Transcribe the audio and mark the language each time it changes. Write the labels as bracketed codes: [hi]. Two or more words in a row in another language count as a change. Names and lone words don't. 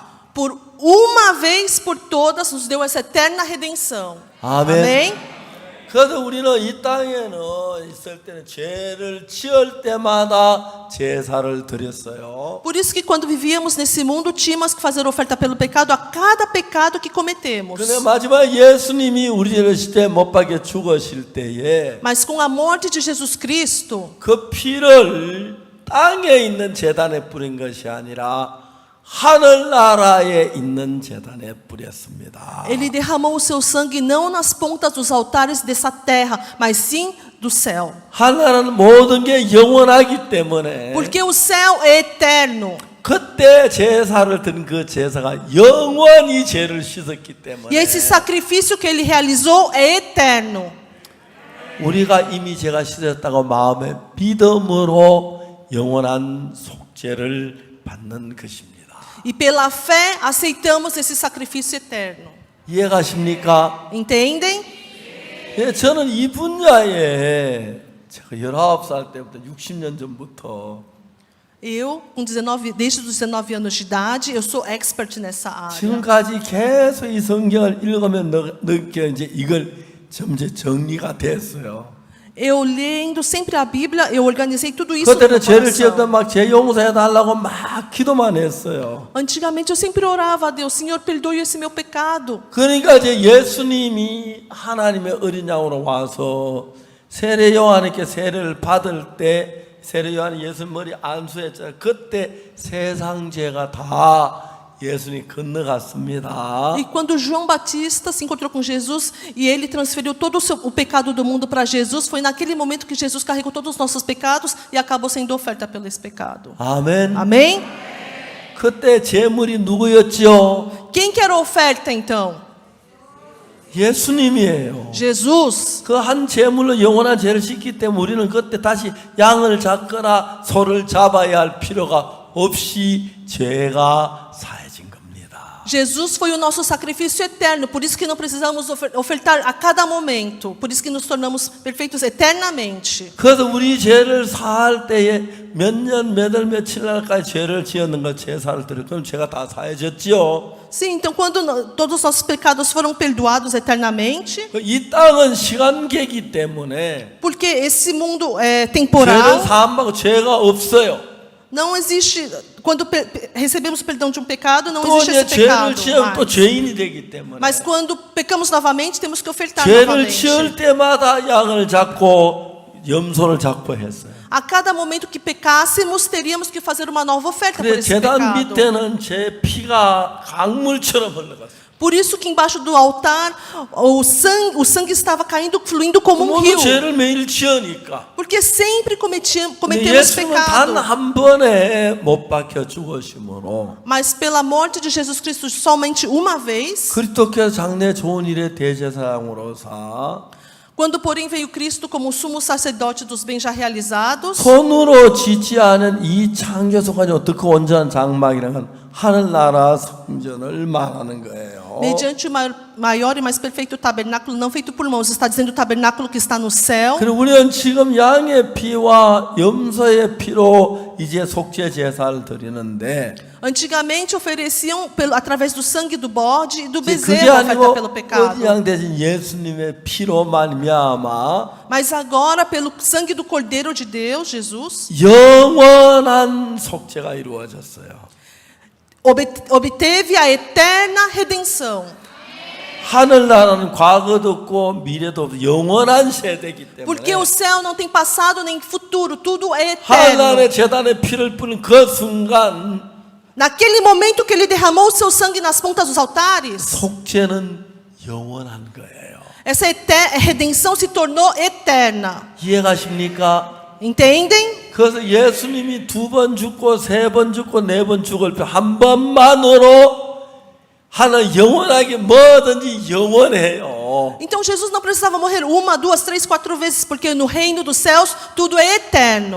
[pt] Por uma vez por todas nos deu essa eterna redenção. [ko] 아멘. [pt] Amém? [ko] 그래서 우리는 이 땅에는 있을 때는 죄를 지을 때마다 제사를 드렸어요. [pt] Por isso que quando vivíamos nesse mundo, tínhamos que fazer oferta pelo pecado a cada pecado que cometemos. [ko] 근데 마지막 예수님이 우리를 시대에 못 박여 죽으실 때에 [pt] Mas com a morte de Jesus Cristo, [ko] 그 피를 땅에 있는 제단에 뿌린 것이 아니라 하늘나라에 있는 제단에 뿌렸습니다. [pt] Ele derramou o seu sangue não nas pontas dos altares dessa terra, mas sim do céu. [ko] 하늘나라는 모든 게 영원하기 때문에 [pt] Porque o céu é eterno. [ko] 그때 제사를 드린 그 제사가 영원히 죄를 씻었기 때문에 [pt] E esse sacrifício que ele realizou é eterno. [ko] 우리가 이미 죄가 씻었다고 마음의 믿음으로 영원한 속죄를 받는 것입니다. [pt] E pela fé aceitamos esse sacrifício eterno. [ko] 이해가십니까? [pt] Entendem? [ko] 예, 저는 이 분야에 제가 19살 때부터 60년 전부터 [pt] Eu, desde os 19 anos de idade, eu sou expert nessa área. [ko] 지금까지 계속 이 성경을 읽으면 느껴 이제 이걸 점점 정리가 됐어요. [pt] Eu lendo sempre a Bíblia, eu organizei tudo isso no [ko] 그때는 [pt] meu [ko] 죄를 지었던 [pt] coração. [ko] 막 죄 용서해 달라고 막 기도만 했어요. [pt] Antigamente eu sempre orava a Deus, Senhor, perdoe esse meu pecado. [ko] 그러니까 이제 예수님이 하나님의 어린 양으로 와서 세례 요한에게 세례를 받을 때 세례 요한이 예수님 머리 안수했잖아요. 그때 세상 죄가 다 예수님 건너갔습니다. [pt] E quando João Batista se encontrou com Jesus e ele transferiu todo o pecado do mundo para Jesus, foi naquele momento que Jesus carregou todos os nossos pecados e acabou sendo oferta pelo esse pecado. [ko] 아멘. [pt] Amém? [ko] 그때 제물이 누구였지요? [pt] Quem que era a oferta então? [ko] 예수님이에요. [pt] Jesus. [ko] 그 한 제물로 영원한 죄를 씻기 때문에 우리는 그때 다시 양을 잡거나 소를 잡아야 할 필요가 없이 죄가 사해진 겁니다. [pt] Jesus foi o nosso sacrifício eterno, por isso que não precisamos ofertar a cada momento, por isso que nos tornamos perfeitos eternamente. [ko] 그래서 우리 죄를 사할 때에 몇 년, 몇 월, 며칠 날까지 죄를 지었는 걸 제사를 드려. 그럼 죄가 다 사해졌지요. [pt] Sim, então quando todos os nossos pecados foram perdoados eternamente, [ko] 이 땅은 시간계이기 때문에 [pt] porque esse mundo é [ko] 죄를 [pt] temporal, [ko] 사함받고 죄가 없어요. [pt] não existe, quando recebemos perdão de um pecado, não [ko] 또 [pt] existe [ko] 이제 [pt] esse [ko] 죄를 [pt] pecado [ko] 지으면 또 [pt] mais. [ko] 죄인이 되기 때문에 [pt] Mas quando pecamos novamente, temos que ofertar [ko] 죄를 [pt] novamente. [ko] 지을 때마다 양을 잡고 염소를 잡고 했어요. [pt] A cada momento que pecássemos, teríamos que fazer uma nova oferta por [ko] 그래 [pt] esse [ko] 제단 [pt] pecado. [ko] 밑에는 제 피가 강물처럼 흘러갔어요. [pt] Por isso que embaixo do altar o sangue estava caindo, fluindo como um [ko] 뭐 [pt] rio. [ko] 죄를 매일 지으니까. [pt] Porque sempre cometemos [ko] 예수님은 단 [pt] pecado. [ko] 한 번에 못 박혀 죽으심으로 [pt] Mas pela morte de Jesus Cristo somente uma vez, [ko] 그리스도께서 장래 좋은 일의 대제사장으로서 [pt] quando porém veio Cristo como sumo sacerdote dos bens já realizados, [ko] 손으로 짓지 않은 이 창조 속까지 어떻게 온전한 장막이라는 건 하늘나라 성전을 말하는 거예요. [pt] mediante o maior e mais perfeito tabernáculo não feito por mãos, está dizendo o tabernáculo que está no céu. [ko] 그리고 우리는 지금 양의 피와 염소의 피로 이제 속죄 제사를 드리는데 [pt] Antigamente ofereciam através do sangue do bode e do [ko] 이제 그게 [pt] bezerro a [ko] 아니고 [pt] oferta pelo pecado. [ko] 어디양 대신 예수님의 피로 말미암아 [pt] Mas agora, pelo sangue do Cordeiro de Deus, Jesus, [ko] 영원한 속죄가 이루어졌어요. [pt] obteve a eterna redenção. [ko] 하늘나라는 과거도 없고 미래도 없고 영원한 세대이기 때문에 [pt] Porque o céu não tem passado nem futuro, tudo é [ko] 하늘나라의 [pt] eterno. [ko] 제단에 피를 뿌린 그 순간 [pt] Naquele momento que ele derramou o seu sangue nas pontas dos altares, [ko] 속죄는 영원한 거예요. [pt] essa redenção se tornou eterna. [ko] 이해가십니까? [pt] Entendem? [ko] 그래서 예수님이 2번 죽고 3번 죽고 4번 죽을 때 한 번만으로 하나 영원하게 뭐든지 영원해요. [pt] Então Jesus não precisava morrer uma, duas, três, quatro vezes, porque no reino dos céus tudo é eterno.